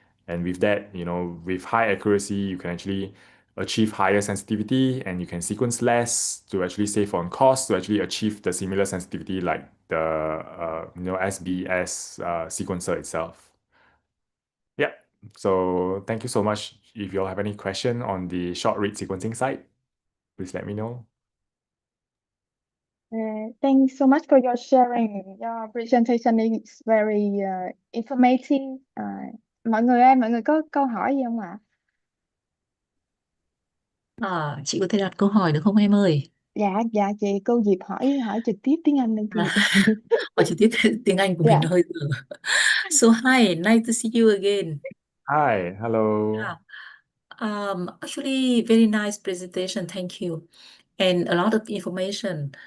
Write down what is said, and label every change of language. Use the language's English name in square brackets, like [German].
[English] And with that, with high accuracy, you can actually achieve higher sensitivity, and you can sequence less to actually save on cost to actually achieve the similar sensitivity like the SBS sequencer itself. Yeah. So thank you so much. If you all have any question on the short read sequencing side, please let me know. Thanks so much for your sharing. Your presentation is very informative. [Vietnamese] Mọi người ơi, mọi người có câu hỏi gì không ạ? Chị có thể đặt câu hỏi được không em ơi? Dạ chị, cô Diệp hỏi trực tiếp tiếng Anh lên chị. Hỏi trực tiếp tiếng Anh của mình nó hơi dở. [English] So hi, nice to see you again. Hi, hello. Yeah. Actually, very nice presentation. Thank you, and a lot of information.